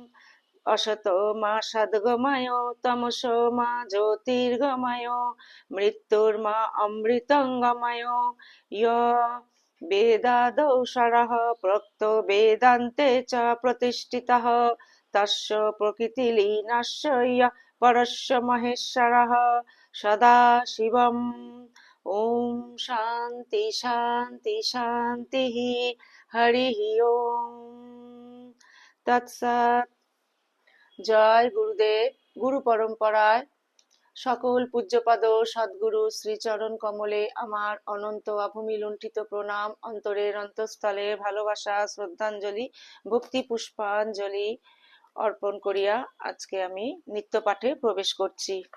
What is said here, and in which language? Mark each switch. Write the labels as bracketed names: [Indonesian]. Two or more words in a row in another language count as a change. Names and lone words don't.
[Sanskrit] असतो मा सद्गमय तमसो मा ज्योतिर्गमय मृत्युर्मा अमृतंगमय य वेदादौ सरः प्रोक्तो वेदान्ते च प्रतिष्ठितः तस्य प्रकृतिलीनस्य यः परस्य महेश्वरः सदाशिवम्। ॐ शान्ति शान्ति शान्तिः। हरिः ओम् तत्सत्। [Bangla] জয় গুরুদেব। গুরু পরম্পরায় সকল পূজ্যপাদ সদ্গুরু শ্রীচরণ কমলে আমার অনন্ত অভূমি লুণ্ঠিত প্রণাম, অন্তরের অন্তঃস্থলে ভালোবাসা শ্রদ্ধাঞ্জলি ভক্তি পুষ্পাঞ্জলি অর্পণ করিয়া আজকে আমি নিত্য পাঠে প্রবেশ করছি।